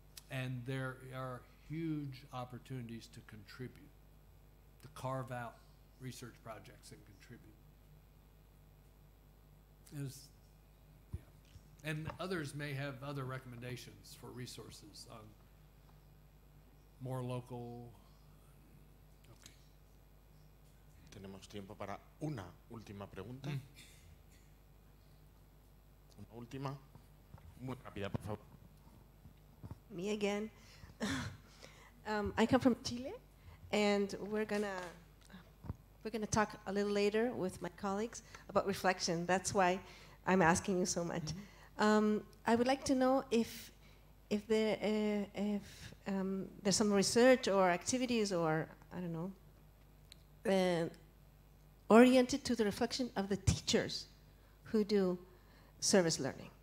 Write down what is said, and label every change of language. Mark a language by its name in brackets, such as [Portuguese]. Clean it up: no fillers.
[English] And there are huge opportunities to contribute, to carve out research projects and contribute. And others may have other recommendations for resources on more local. Okay. [Spanish] Tenemos tiempo para una última pregunta. Una última, muy rápida, por favor. [English] Me again. I come from Chile, and we're gonna talk a little later with my colleagues about reflection. That's why I'm asking you so much. I would like to know if there's some research or activities, or I don't know, oriented to the reflection of the teachers who do service learning.